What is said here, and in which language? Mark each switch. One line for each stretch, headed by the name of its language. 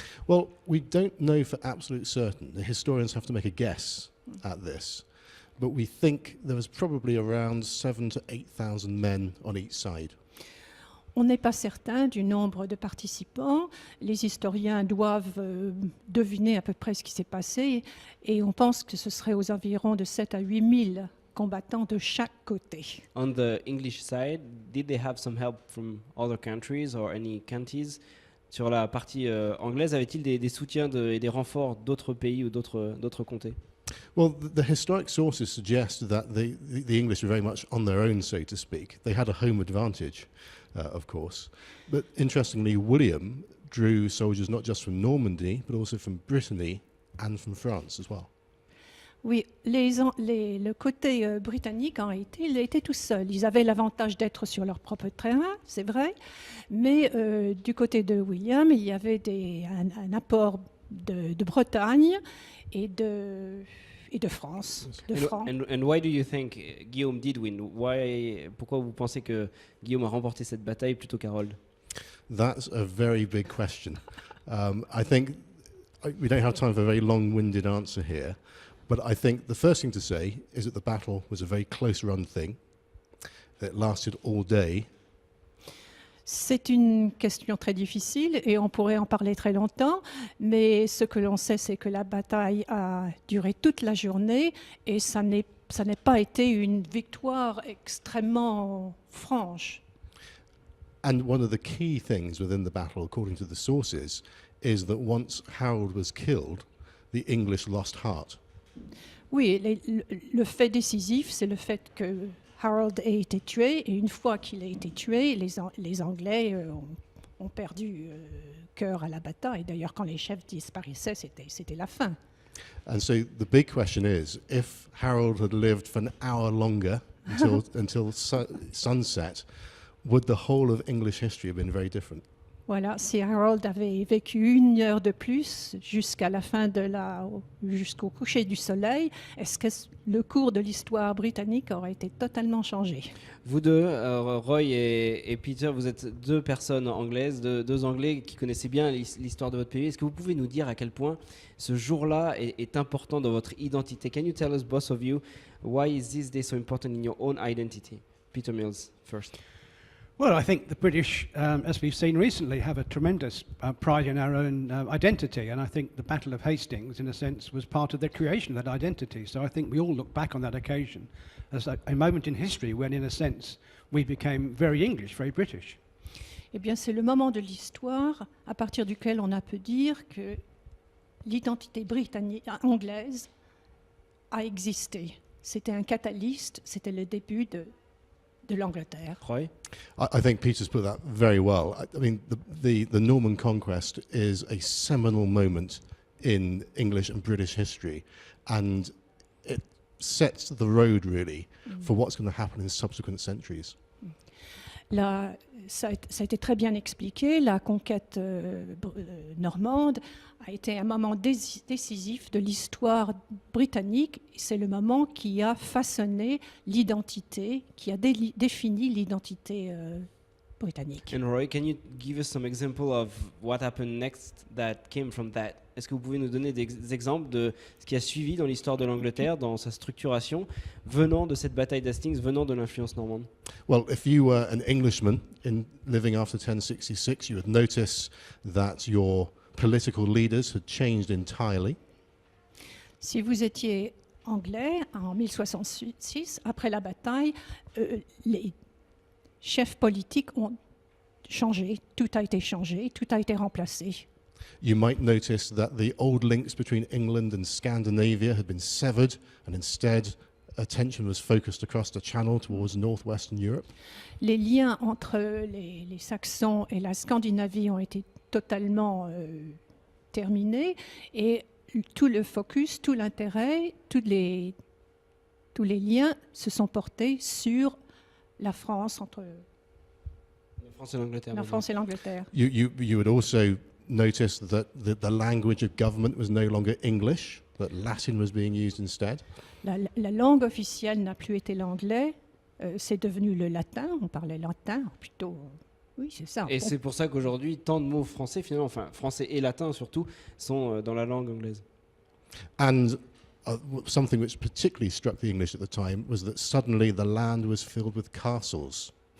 English: Well, we don't know for absolute certain. The historians have to make a guess at this. But we think there was probably around 7,000 to 8,000 men on each side.
French: On n'est pas certain du nombre de participants. Les historiens doivent deviner à peu près ce qui s'est passé et on pense que ce serait aux environs de 7 à 8 000 combattants de chaque côté.
English: On the English side, did they have some help from other countries or any counties?
French: Sur la partie anglaise, avait-il des soutiens et des renforts d'autres pays ou d'autres comtés?
English: Well, the historic sources suggest that the English were very much on their own, so to speak. They had a home advantage, of course. But interestingly, William drew soldiers not just from Normandy, but also from Brittany and from France as well.
French: Oui, le côté britannique, en réalité, il était tout seul. Ils avaient l'avantage d'être sur leur propre terrain, c'est vrai, mais du côté de William, il y avait un apport de Bretagne et de France, de Francs.
English: And why do you think Guillaume did win?
French: Pourquoi vous pensez que Guillaume a remporté cette bataille plutôt qu'Harold?
English: That's a very big question. I think we don't have time for a very long-winded answer here, but I think the first thing to say is that the battle was a very close-run thing. It lasted all day.
French: C'est une question très difficile et on pourrait en parler très longtemps, mais ce que l'on sait, c'est que la bataille a duré toute la journée et ça n'est pas été une victoire extrêmement franche.
English: And one of the key things within the battle, according to the sources, is that once Harold was killed, the English lost heart.
French: Oui, le fait décisif, c'est le fait que Harold a été tué, et une fois qu'il a été tué, les Anglais ont perdu cœur à la bataille. D'ailleurs, quand les chefs disparaissaient, c'était la fin.
English: And so the big question is, if Harold had lived for an hour longer until sunset, would the whole of English history have been very different?
French: Voilà, si Harold avait vécu 1 heure de plus jusqu'à la fin jusqu'au coucher du soleil, est-ce que le cours de l'histoire britannique aurait été totalement changé? Vous deux, Roy et Peter, vous êtes deux personnes anglaises, deux Anglais qui connaissaient bien l'histoire de votre pays. Est-ce que vous pouvez nous dire à quel point ce jour-là est important dans votre identité?
English: Can you tell us, both of you, why is this day so important in your own identity? Peter Mills first. Well, I think the British, as we've seen recently, have a tremendous pride in our own identity, and I think the Battle of Hastings, in a sense, was part of the creation of that identity. So I think we all look back on that occasion as a moment in history when, in a sense, we became very English, very British.
French: Eh bien, c'est le moment de l'histoire à partir duquel on a pu dire que l'identité britannique, anglaise a existé. C'était un catalyste, c'était le début de l'Angleterre.
English: Roy? I think Peter's put that very well. I mean, the Norman conquest is a seminal moment in English and British history, and it sets the road really for what's going to happen in subsequent centuries.
French: Ça a été très bien expliqué. La conquête normande a été un moment décisif de l'histoire britannique. C'est le moment qui a façonné l'identité, qui a défini l'identité britannique.
English: And Roy, can you give us some example of what happened next that came from that?
French: Est-ce que vous pouvez nous donner des exemples de ce qui a suivi dans l'histoire de l'Angleterre, dans sa structuration, venant de cette bataille d'Hastings, venant de l'influence normande?
English: Well, if you were an Englishman living after 1066, you would notice that your political leaders had changed entirely.
French: Si vous étiez anglais en 1066, après la bataille, les chefs politiques ont changé, tout a été changé, tout a été remplacé.
English: You might notice that the old links between England and Scandinavia had been severed, and instead attention was focused across the Channel towards northwestern Europe.
French: Les liens entre les Saxons et la Scandinavie ont été totalement terminés et tout le focus, tout l'intérêt, tous les liens se sont portés sur la France, entre La France et l'Angleterre. la France et l'Angleterre.
English: You would also notice that the language of government was no longer English, that Latin was being used instead.
French: La langue officielle n'a plus été l'anglais, c'est devenu le latin, on parlait latin plutôt. Oui, c'est ça. Et c'est pour ça qu'aujourd'hui, tant de mots français, finalement, enfin français et latin surtout, sont dans la langue anglaise.
English: And something which particularly struck the English at the time was that suddenly the land was filled with castles.